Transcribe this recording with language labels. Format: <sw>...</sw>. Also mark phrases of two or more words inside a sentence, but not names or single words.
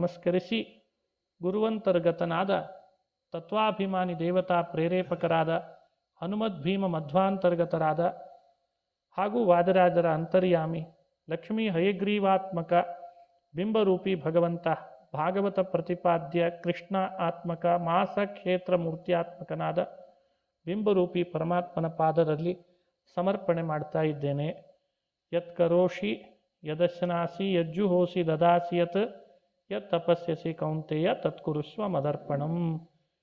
<kn>ನಮಸ್ಕರಿಸಿ, ಗುರುವಂತರ್ಗತನಾದ ತತ್ವಾಭಿಮಾನಿ ದೇವತಾ ಪ್ರೇರೇಪಕರಾದ ಹನುಮದ್ಭೀಮ ಮಧ್ವಾಂತರ್ಗತರಾದ ಹಾಗೂ ವಾದರಾಜರ ಅಂತರ್ಯಾಮಿ ಲಕ್ಷ್ಮೀ ಹಯಗ್ರೀವಾತ್ಮಕ ಬಿಂಬರೂಪಿ ಭಗವಂತ ಭಾಗವತ ಪ್ರತಿಪಾದ್ಯ ಕೃಷ್ಣ ಆತ್ಮಕ ಮಾಸ ಕ್ಷೇತ್ರ ಮೂರ್ತಿಯಾತ್ಮಕನಾದ ಬಿಂಬರೂಪಿ ಪರಮಾತ್ಮನ ಪಾದರಲ್ಲಿ ಸಮರ್ಪಣೆ ಮಾಡ್ತಾ ಇದ್ದೇನೆ.</kn> <sa>ಯತ್ ಕರೋಷಿ ಯದಶನಾಸಿ ಯಜ್ಜುಹೋಸಿ ದದಾಸಿ ಯತ್ ತಪಸ್ಯಸಿ ಕೌಂತೆಯ ತತ್ಕುರುಷ್ವ ಮದರ್ಪಣಂ.</sa>